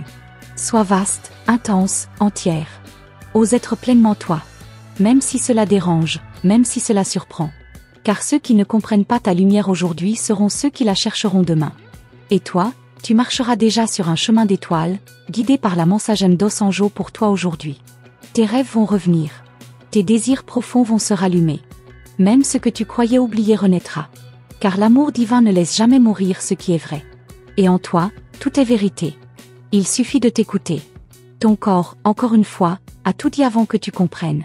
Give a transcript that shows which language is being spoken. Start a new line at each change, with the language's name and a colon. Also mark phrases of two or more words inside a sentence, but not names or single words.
French: Sois vaste, intense, entière. Ose être pleinement toi. Même si cela dérange, même si cela surprend. Car ceux qui ne comprennent pas ta lumière aujourd'hui seront ceux qui la chercheront demain. Et toi, tu marcheras déjà sur un chemin d'étoiles, guidé par la
Portuguese: mensagem dos anjo
French: pour toi aujourd'hui. Tes rêves vont revenir. Tes désirs profonds vont se rallumer. Même ce que tu croyais oublier renaîtra. Car l'amour divin ne laisse jamais mourir ce qui est vrai. Et en toi, tout est vérité. Il suffit de t'écouter. Ton corps, encore une fois, a tout dit avant que tu comprennes.